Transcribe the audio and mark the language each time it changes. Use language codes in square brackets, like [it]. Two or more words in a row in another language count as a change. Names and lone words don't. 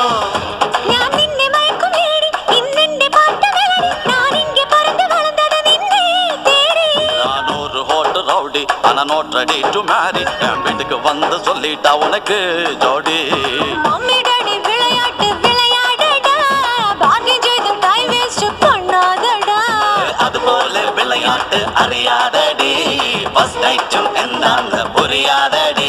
[ml] ഞാൻ നിന്നെ മയക്കും ഏടി ഇന്നെന്റെ പാട്ട് മെലഡി ഞാൻ ഇങ്ങെ പറന്ന് വളർന്നത് നിന്നെ തേടി [ta] நான் ஒரு ஹோட்டு ரவுடி ஆனா [en] not ready to marry [ta] என் வீட்டுக்கு வந்து சொல்லிட்டா உனக்கு ஜோடி [en] mummy daddy [ta] விளையாட்டு விளையாடடா பார்க்கிங் செய்தும் [en] time waste [ta] பண்ணாதடா அது போல விளையாட்டு அறியாதடி [en] first night [ta] என்னன்னு புரியாதடி